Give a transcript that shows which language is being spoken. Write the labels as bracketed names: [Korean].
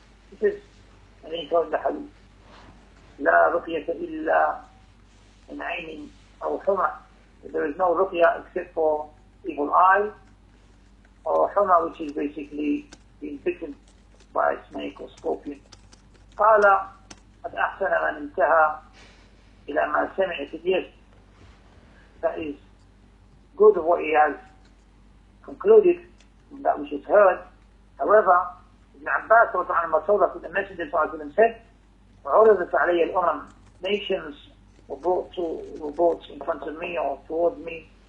[English] He says, and then he told the hadith. [Arabic] لا رقية إلا من عين أو حمى. [English] There is no ruqya except for evil eye or huma, which is basically being bitten by a snake or scorpion. [Arabic] قال قد أحسن من انتهى إلى ما سمع. [English] Yes, that is good of what he has concluded, that which is heard. However, Ibn Abbas told us that the Messenger said, [Arabic] وعرضت علي الأمم, [English] nations were brought in front of me or towards me.